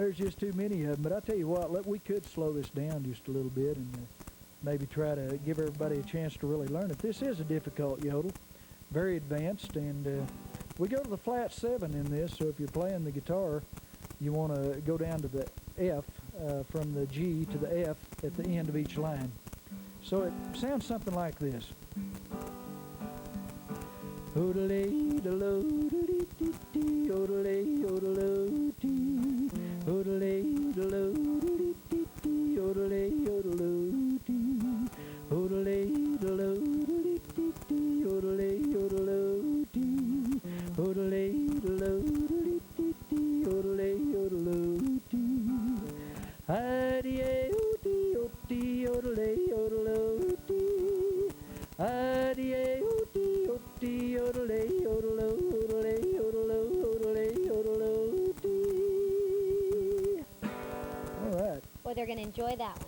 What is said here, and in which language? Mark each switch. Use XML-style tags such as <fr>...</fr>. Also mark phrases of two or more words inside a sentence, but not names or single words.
<en>There's just too many of them. But I tell you what, we could slow this down just a little bit and maybe try to give everybody a chance to really learn it. This is a difficult yodel, very advanced, and we go to the flat 7 in this, so if you're playing the guitar, you want to go down to the F, from the G to the F at the end of each line. So it sounds something like this. Yodelay, yodelay, yodelay, yodelay, yodelay, yodelay, yodelay, yodelay, yodelay, yodelay, yodelay, yodelay, adi-o-dee-o-dee, yodelay, yodelay, adi-o-dee-o-dee, yodelay, yodelay, yodelay, yodelay, yodelay. All right. Boy, they're going to enjoy that one.</en>